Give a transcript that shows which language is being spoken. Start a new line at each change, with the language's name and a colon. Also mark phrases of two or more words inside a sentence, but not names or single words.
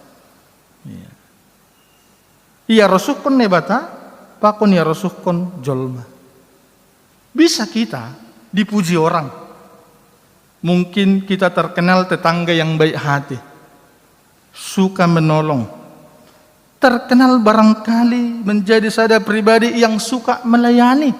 Batak Simalungun: Iya rosukon nebata, pakon ya rosukon jolma.
Indonesian: Bisa kita dipuji orang. Mungkin kita terkenal tetangga yang baik hati. Suka menolong. Terkenal barangkali menjadi sada pribadi yang suka melayani.